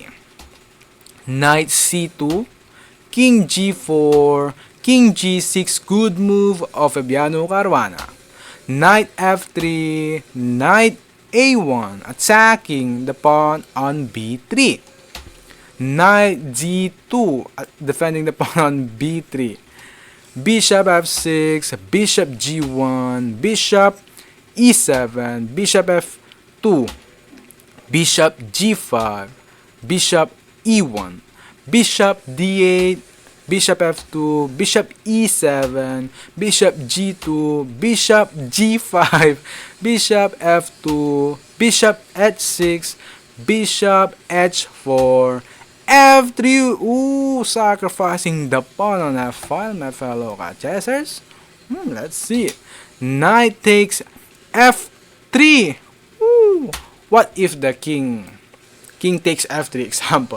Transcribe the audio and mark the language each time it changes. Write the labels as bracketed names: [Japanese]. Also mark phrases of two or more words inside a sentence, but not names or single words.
[English] Knight C2, King G4, King G6, good move of Fabiano Caruana. Knight F3, Knight A1, attacking the pawn on B3. Knight D2, defending the pawn on B3. Bishop F6, Bishop G1, Bishop E7, Bishop F2, Bishop G5, Bishop E1, Bishop D8, Bishop F2, Bishop E7, Bishop G2, Bishop G5, Bishop F2, Bishop H6, Bishop H4, F3. Ooh, sacrificing the pawn on F5, my fellow chessers. Let's see. Knight takes F3. Ooh, what if the king takes F3 example?